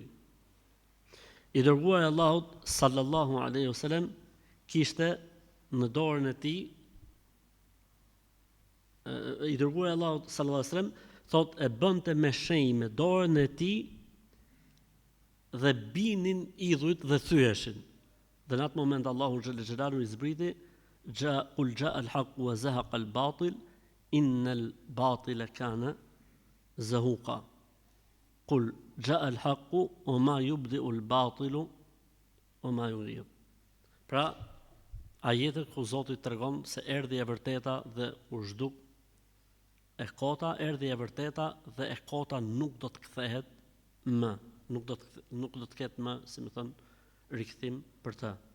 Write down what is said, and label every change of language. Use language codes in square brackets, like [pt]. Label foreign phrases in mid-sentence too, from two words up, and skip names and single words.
[sq] I dërguari Allahut [ar] صلى الله عليه وسلم [sq] kishte në dorën e tij, i dërguari Allahu [ar] صلى الله عليه وسلم [sq] thotë e bënte me shenjë me dorën e tij dhe binin idhujt dhe thyeshin. Dhe në atë moment Allahu xhelalu i zbriti [ar] قل جاء الحق وزهق الباطل إن الباطل كان زهوقا. قل جاء الحق وما يبدئ الباطل وما يعيد. [sq] Pra ajete ku Zoti tregon se erdhi e vërteta dhe u zhduk e kota, erdhi e vërteta dhe e kota nuk do të kthehet më, nuk do të ketë më, si më thon, rikthim për të.